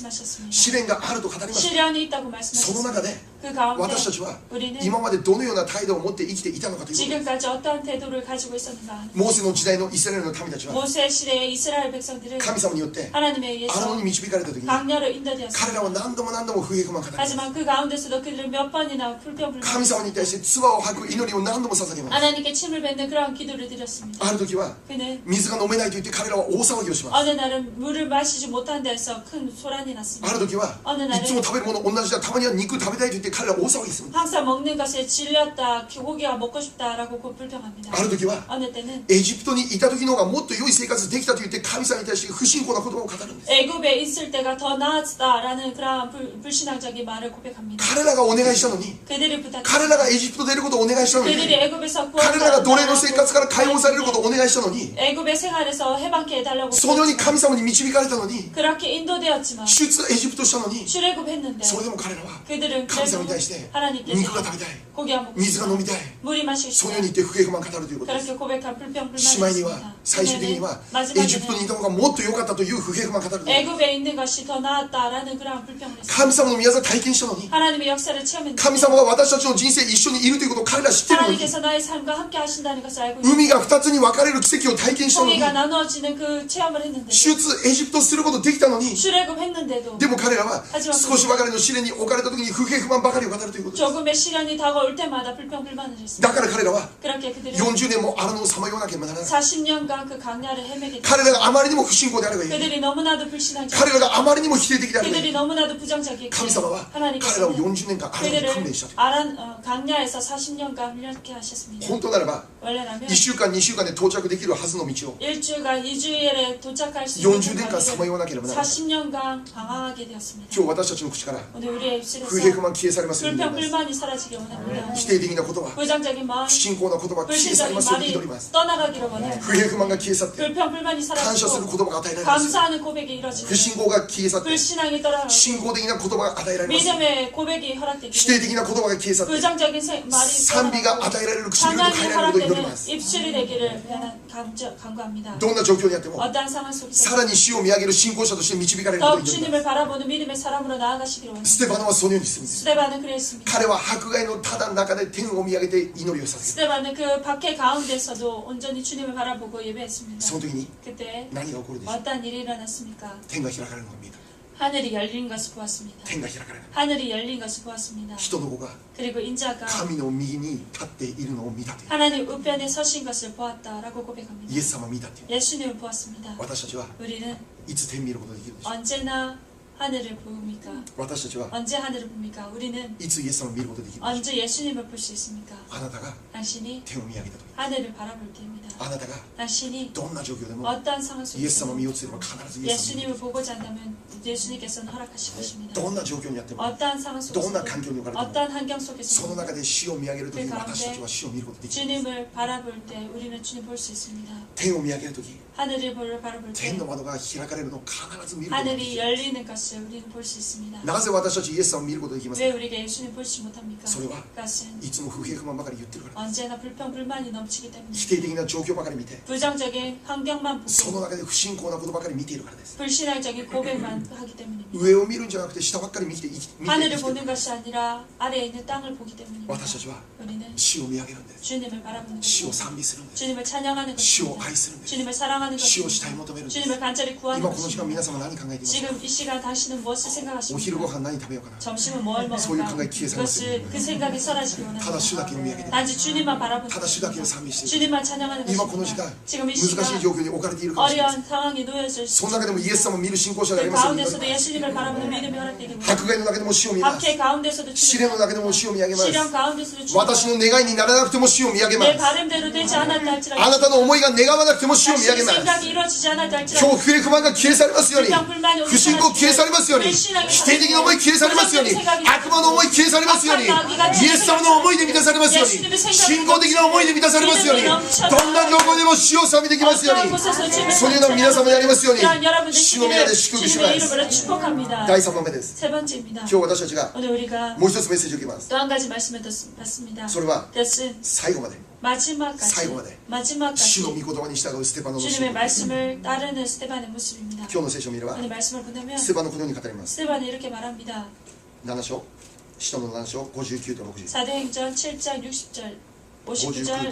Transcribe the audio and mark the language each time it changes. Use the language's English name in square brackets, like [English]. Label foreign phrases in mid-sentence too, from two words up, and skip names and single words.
[Japanese] 試練があると語りました。 [Korean] 시련이 있다고 [Japanese] その中 [Korean] 말씀하셨습니다. [Japanese] で [Korean] 그 가운데 [Japanese] 私たちは [Korean] 우리는 [Japanese] 今までどのような態度を持って生きていたのかということです。 [Korean] 지금까지 어떠한 태도를 가지고 있었는가. [Japanese] モーセの時代のイスラエルの民たちは [Korean] 모세 시대의 이스라엘 백성들은 [Japanese] 神様によって [Korean] 하나님에 [Japanese] 荒野 [Korean] 의해서 [Japanese] に導かれた時に [Korean] 강야로 [Japanese] 彼 [Korean] 인도되었습니다. [Japanese] らは何度も何度も不平不満を語ります。 [Korean] 하지만 그 가운데서도 그들은 몇 번이나 불평불만 [Japanese] 神様に対して唾を吐く祈りを何度も捧げます。 [Korean] 하나님께 침을 뱉는 그러한 기도를 드렸습니다. [Japanese] ある時は [Korean] 그는 [Japanese] 水が飲めないと言って彼らは大騒ぎをします。 [Korean] 어느 날은 물을 마시지 못한 데서 큰 소란이 [Japanese] あ [Korean] 났습니다. [Japanese] る時はいつも食べるもの同じだ、たまには肉食べたいと言って彼らは大騒ぎする。 [Korean] 항상 먹는 것에 질렸다, 고기가 먹고 싶다라고 곧 불평합니다. [Japanese] ある時は [Korean] 어느 때는 [Japanese] エジプトにいた時の方がもっと良い生活できたと言って神様に対して不信仰な言葉を語るんです。 [Korean] 애굽에 있을 때가 더 나았다라는 그러한 불신앙적인 말을 고백합니다. [Japanese] 彼らがお願いしたのに、 [Korean] 그들이 [Japanese] 彼らがエジプトでいることをお願いしたのに、 [Korean] 그들이 애굽에서 [Japanese] 彼らが奴隷の [Korean] 구원받았다라고 [Japanese] 生活から解放されることをお願いしたのに、 [Korean] 애굽의 생활에서 해방케 해달라고 [Japanese] そのように神様に導かれたのに、 [Korean] 그렇게 인도되었지만 [Japanese] 出エジプトしたのに、 [Korean] 출애굽했는데 [Japanese] それでも彼らは [Korean] 그들은 [Japanese] 神様 [Korean] 그래도 [Japanese] に対して肉 [Korean] 하나님께서 [Japanese] が食べたい、 [Korean] 고기가 먹고 [Japanese] 水が飲み [Korean] 싶다, [Japanese] たい、 [Korean] 물이 마시고 [Japanese] その [Korean] 싶다 [Japanese] ように言って不平不満を語るということです。 [Korean] 그렇게 고백한 불평불만이 [Japanese] しまいには [Korean] 있습니다. [Japanese] 最終的には [Korean] 그러면은 [Japanese] エジプトにいた方がもっと良かったという不平不満を語るということです。 [Korean] 애굽에 있는 것이 더 나았다라는 그러한 불평을 했습니다. [Japanese] 神様の宮座を体験したのに、 [Korean] 하나님의 역사를 체험했는데 [Japanese] 神様は私たちの人生一緒にいるということを彼らは知っているのに、 [Korean] 하나님께서 나의 삶과 함께 하신다는 것을 알고 있는데 [Japanese] 海が二つに分かれる奇跡を体験したのに、 [Korean] 고기가 나누어지는 그 체험을 했는데 [Japanese] 出エジプトすることできたのに、 [Korean] 출애굽했는데도 [Japanese] でも彼らは [Korean] 하지만 [Japanese] 少しばかりの試練に置かれた時に不平不満ばかりを語るということです。 [Korean] 조금의 시련이 다가올 때마다 불평불만을 [Japanese] だ [Korean] 했습니다. [Japanese] から彼らは [Korean] 그렇게 그들은 [Japanese] 40 年も荒野をさまよわなければならない。 [Korean] 40년간 그 강야를 헤매게 [Japanese] 彼 [Korean] 됐습니다. [Japanese] らがあまりにも不信仰であればいい。 [Korean] 그들이 너무나도 불신앙적이고 [Japanese] 彼らがあまりにも否定的であればい [Korean] 그들이 [Japanese] い。 [Korean] 너무나도 부정적이고 [Japanese] 神様は彼らを [Korean] 하나님께서는 [Japanese] 40年間荒野に訓練した [Korean] 그들을 [Japanese] と。 [Korean] 강야에서 40년간 훈련케 하셨습니다. [Japanese] 本当ならば [Korean] 원래라면 [Japanese] 1週間2週間で到着できるはずの道を [Korean] 일주일간 2주일에 도착할 수 있는 [Japanese] 40 年間さまよわなければならない。 [Korean] 40년간 방황하게 되었습니다. [Japanese] 今日私たちの口から [Korean] 오늘 우리의 입술에서 [Japanese] 不平不満消え去りますように祈ります。 [Korean] 불평불만이 사라지기 원합니다. [Japanese] 否定的な言葉、 [Korean] 부정적인 마음, [Japanese] 不信仰な言葉消え去り [Korean] 불신적인 [Japanese] ますように [Korean] 말이 [Japanese] 祈ります。 [Korean] 떠나가기를 원합니다. [Japanese] 不平不満が消え去って [Korean] 불평불만이 [Japanese] 感謝する [Korean] 사라지고 [Japanese] 言葉が与えられます。 [Korean] 감사하는 고백이 이루어지고 [Japanese] 不信仰が消え去って [Korean] 불신앙이 떠나가고 [Japanese] 信仰的な言葉が与えられます。 [Korean] 믿음의 고백이 [Japanese] 否 [Korean] 허락되기를 [Japanese] 定的な言葉が消え去って [Korean] 부정적인 말이 [Japanese] 賛美が [Korean] 떠나가고 [Japanese] 与えられる唇と [Korean] 찬양이 [Japanese] 変えられることを祈りま [Korean] 허락되는 [Japanese] す。 [Korean] 입술이 되기를 간구합니다. [Japanese] どんな状況にあっても [Korean] 어떠한 상황 속에서 [Japanese] さらに主を見上げる信仰者として導かれることを [Korean] 더욱 [Japanese] 祈りま [Korean] 주님을 바라보는 믿음의 사람으로 나아가시기를 [Japanese] す。 [Korean] 원합니다. [Japanese] ステパノはそのようにするんです。 [Korean] 스데반은 그랬습니다. [Japanese] 彼は迫害のただ中で天を見上げて祈りを捧げる。 [Korean] 스데반은 그 박해 가운데서도 온전히 주님을 바라보고 예배했습니다. [Japanese] その時に [Korean] 그때 [Japanese] 何が起こるでしょう。 [Korean] 어떤 일이 일어났습니까? [Japanese] 天が開かれるのが見えた。 [Korean] 하늘이 열린 것을 보았습니다. [Japanese] 天が開かれる。 [Korean] 하늘이 열린 것을 보았습니다. [Japanese] 人の子が [Korean] 그리고 인자가 [Japanese] 神の右に立っているのを見たという。 [Korean] 하나님 우편에 서신 것을 보았다라고 고백합니다. [Japanese] イエス様を見たという。 [Korean] 예수님을 보았습니다. [Japanese] 私たちは [Korean] 우리는 [Japanese] いつ天見ることができるでしょう。 [Korean] 언제나 하늘을 보입니까? [Japanese] 私たちは [Korean] 언제 하늘을 봅니까? 우리는 [Japanese] いつイエス様を見ることができるでしょう。 [Korean] 언제 예수님을 볼 수 있습니까? [Japanese] あなたが [Korean] 당신이 [Japanese] 天を見上げた時、 [Korean] 하늘을 바라볼 때입니다. [Japanese] あなたが [Korean] 당신이 [Japanese] どんな状況でも [Korean] 어떠한 상황 [Japanese] イエス様を [Korean] 속에서 [Japanese] 見ようとすれば必ずイエス様を見る。 [Korean] 예수님을 보고자 한다면 예수님께서는 허락하실 것입니다. [Japanese] どんな状況にあっても [Korean] 어떠한 상황 [Japanese] どんな [Korean] 속에서 [Japanese] 環境に置かれても [Korean] 어떠한 환경 [Japanese] そ [Korean] 속에서 [Japanese] の中で主を見上げる時に私たちは主を見ることができる。 [Korean] 주님을 바라볼 때 우리는 주님 볼 수 있습니다. [Japanese] 天を見上げる時、 [Korean] 하늘을 바라볼 때 [Japanese] 天の窓が開かれるのを必ず見ることができ [Korean] 하늘이 [Japanese] る。 [Korean] 열리는 것을 우리는 볼 수 있습니다. [Japanese] なぜ私たちイエス様を見ることができます [Korean] 왜 [Japanese] か。 [Korean] 우리가 예수님 볼지 못합니까? [Japanese] それは [Korean] 그것은 [Japanese] いつも不平不満ばかり言ってるから。 [Korean] 언제나 불평불만이 넘치기 때문에 [Japanese] 否定的な状況ばかり見て、 [Korean] 부정적인 환경만 [Japanese] その [Korean] 보고 [Japanese] 中で不信仰なことばかり見ているからです。 [Korean] 불신앙적인 고백만 하기 때문입니다. [Japanese] 上を見るんじゃなくて下ばっかり見て生きて [Korean] 하늘을 [Japanese] 生きて [Korean] 보는 것이 아니라 아래에 있는 땅을 보기 때문입니다. [Japanese] 私たちは [Korean] 우리는 [Japanese] 主を見上げるんです。 [Korean] 주님을 바라보는 [Japanese] 主を [Korean] 것입니다. [Japanese] 賛美するんです。 [Korean] 주님을 찬양하는 [Japanese] 主を [Korean] 것입니다. [Japanese] 愛するんです。 [Korean] 주님을 사랑하는 [Japanese] 主を慕い [Korean] 것입니다. [Japanese] 求めるんです。 [Korean] 주님을 간절히 구하는 [Japanese] 今この時間皆 [Korean] 것입니다. [Japanese] 様何考えていますか。 [Korean] 지금 이 시간 당신은 무엇을 [Japanese] お昼ご [Korean] 생각하십니까? [Japanese] 飯何食べようかな。 [Korean] 점심은 뭘 먹을까? 소유 감각이 기회에 그것을 그 생각이 사라지기 다다 주다 원합니다. 기념해야 돼. 단지 주님만 바라보는 다다 주다 기념 것입니다. 삶이 있어요. 주님만 찬양하는 [Japanese] 今この時 [Korean] 것입니다. [Japanese] 間 [Korean] 지금 이 [Japanese] 難しい [Korean] 시간 [Japanese] 状況に置かれているかもしれません。 [Korean] 어려운 상황이 놓여질 [Japanese] そ [Korean] 수 [Japanese] の中でもイエス [Korean] 있습니다. [Japanese] 様を見る信仰者があり [Korean] 그 [Japanese] ますように祈り [Korean] 가운데서도 [Japanese] ます。 [Korean] 예수님을 바라보는 믿음이 허락되기 [Japanese] 迫害の中でも主を見ます。 [Korean] 박해 가운데서도 [Japanese] 試練の [Korean] 주님 [Japanese] 中でも主を見上げます。 [Korean] 시련 가운데서도 [Japanese] 私 [Korean] 주님 [Japanese] の願いにならなくても主を見上げま [Korean] 내 [Japanese] す。 [Korean] 바람대로 되지 않았다 할지라도 [Japanese] あなたの思いが願わなくても主を見上げ [Korean] 당신의 [Japanese] ます。 [Korean] 생각이 이루어지지 않았다 [Japanese] 今日 [Korean] 할지라도 [Japanese] 不平不満が消え去りますように、 [Korean] 불평불만이 [Japanese] 不信仰消え去りますように、否定的な思い消え去りますように、悪魔の思い消え去りますように、イエス様の思いで満たされますように、信仰的な思いで満たされますように、どんなどこでも主を賛美できますように、 そのような皆様でありますように、 主の皆で祝福しま [Korean] 주님의 [Japanese] す。 [Korean] 이름으로 축복합니다. [Japanese] 第3番目です。 [Korean] 세 번째입니다. [Japanese] 今日私たちが [Korean] 오늘 우리가 [Japanese] もう一つメッセージを受けます。 [Korean] 또 한 가지 말씀을 받습니다. [Japanese] それは [Korean] 그것은 [Japanese] 最後まで [Korean] 마지막까지 [Japanese] 最後まで [Korean] 마지막까지 [Japanese] 主の御言葉に従うステパノの信 [Korean] 주님의 [Japanese] 仰。 [Korean] 말씀을 따르는 스테반의 모습입니다. [Japanese] 今日の聖書を見れば [Korean] 오늘 말씀을 보면 [Japanese] ステパノのこのように語ります。 [Korean] 스테반이 이렇게 말합니다. [Japanese] 7章使徒の7章59と60 [Korean] 사도행전 7장 60절 59절